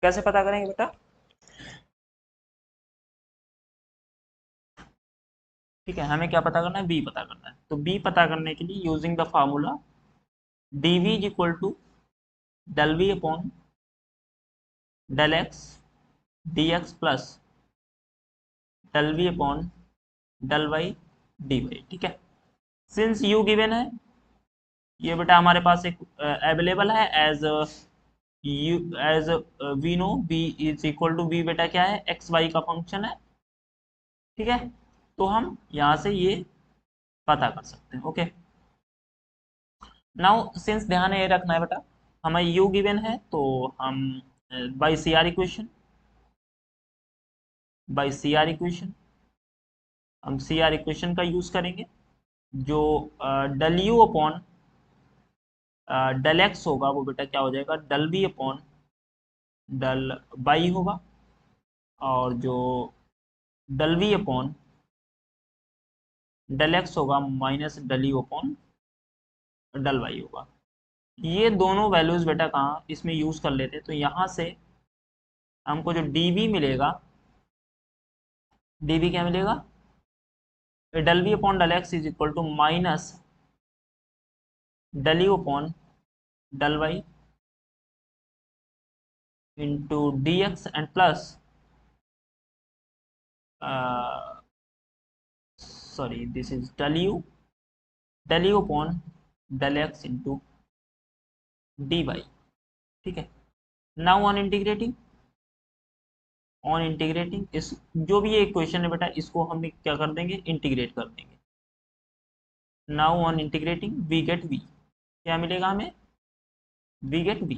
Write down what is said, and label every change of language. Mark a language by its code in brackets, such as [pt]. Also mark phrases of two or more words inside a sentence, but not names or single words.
[hi] कैसे पता करेंगे बेटा, ठीक है, हमें क्या पता करना है, v पता करना है. [en] तो v [hi] पता करने के लिए [en] using the formula dv is equal to del v upon del x dx plus del v upon del y dy. [hi] ठीक है, [en] since u given [hi] है, ये बेटा हमारे पास एक अवेलेबल है [en] as you as we know b is equal to v [hi] बेटा क्या है, एक्स वाई का फंक्शन है. ठीक है, तो हम यहाँ से ये पता कर सकते हैं. [en] okay, now since [hi] ध्यान ये रखना है बेटा, हमें u गिवन है, तो हम [en] by CR equation [hi] हम [en] CR equation [hi] का यूज करेंगे. जो [en] del u upon del x [hi] होगा वो बेटा क्या हो जाएगा, [en] del v upon del y [hi] होगा. और जो [en] del v upon del x [hi] होगा [en] minus del u upon del y [hi] होगा. ये दोनों वैल्यूज बेटा कहाँ इसमें यूज कर लेते, तो यहाँ से हमको जो dv मिलेगा, [en] dv [hi] क्या मिलेगा, [en] del v upon del x is equal to minus del u upon del y into dx and plus this is del u upon del x into dy. [hi] ठीक है, [en] now on integrating [hi] इस जो भी ये इक्वेशन है बेटा, इसको हम क्या कर देंगे, इंटीग्रेट कर देंगे. [en] now on integrating we get v. [hi] क्या मिलेगा हमें, [en] we get v.